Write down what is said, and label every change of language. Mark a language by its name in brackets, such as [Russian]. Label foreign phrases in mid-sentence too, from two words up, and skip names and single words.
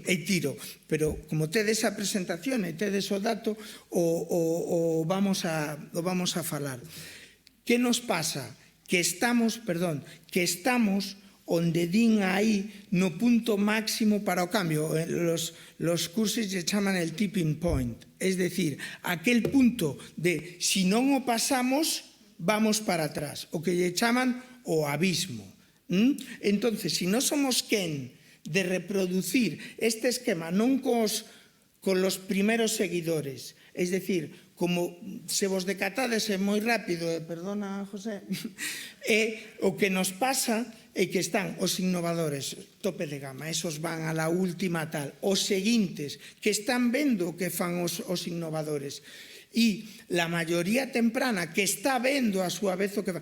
[Galician] Pero como tedes a presentación e tedes o dato, o vamos a falar. Que nos pasa? Que estamos onde din aí no punto máximo para o cambio. Los cursos lle chaman el [English] tipping point. [Spanish] Es decir, [Galician] aquel punto de si non o pasamos, vamos para atrás. O que lle chaman o abismo. Entonces, si non somos quen de reproducir este esquema non [Spanish] con los primeros seguidores, es decir, [Galician] como se vos decatades moi rápido, perdona, José, o que nos pasa é que están os innovadores tope de gama, [Spanish] esos van a la última tal, [Galician] os seguintes que están vendo o que fan os innovadores, e la maioría temprana que está vendo a súa vez o que fan.